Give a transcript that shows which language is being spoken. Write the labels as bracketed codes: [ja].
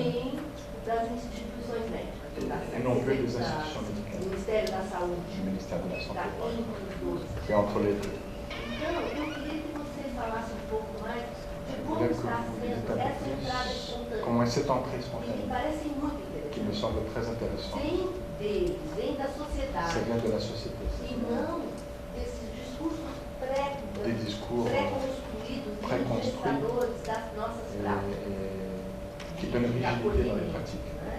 [pt] nem das instituições médicas, [fr] et non plus des institutions médicales, [pt] do Ministério da Saúde, [fr] du ministère de la Santé, que [pt] é [fr] entre les deux. [pt] Então, eu queria que você falasse um pouco mais de como está sendo essa entrada espontânea. [fr] Comment est cette entrée spontanée? [pt] Me parece muito interessante. [fr] Qui me semble très intéressant. [pt] Vem deles, vem da sociedade. [fr] Ça vient de la société. [pt] E não desses discursos pré-construídos, das nossas práticas. [fr] Qui donnent rigidité dans les pratiques.